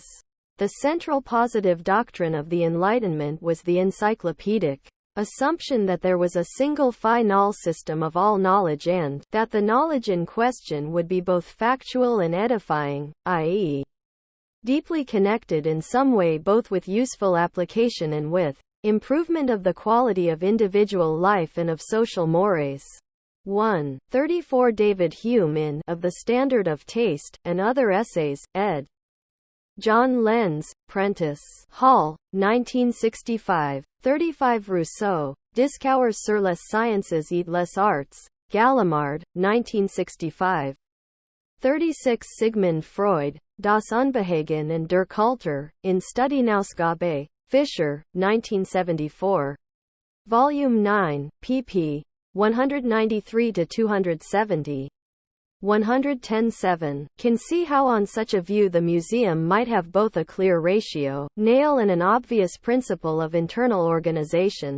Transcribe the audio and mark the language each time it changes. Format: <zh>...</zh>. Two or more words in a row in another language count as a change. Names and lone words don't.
<en>The central positive doctrine of the Enlightenment was the encyclopedic assumption that there was a single final system of all knowledge and that the knowledge in question would be both factual and edifying, i.e., deeply connected in some way both with useful application and with improvement of the quality of individual life and of social mores. 134 David Hume in Of the Standard of Taste, and Other Essays, ed. John Lenz, Prentice Hall, 1965. 35 Rousseau, Discours sur les sciences et les arts, Gallimard, 1965. 36 Sigmund Freud, Das Unbehagen und der Kultur, in Studienausgabe, Fischer, 1974. Volume 9, pp. 193–270. 110.7. Can see how on such a view the museum might have both a clear ratio, nail and an obvious principle of internal organization.</en>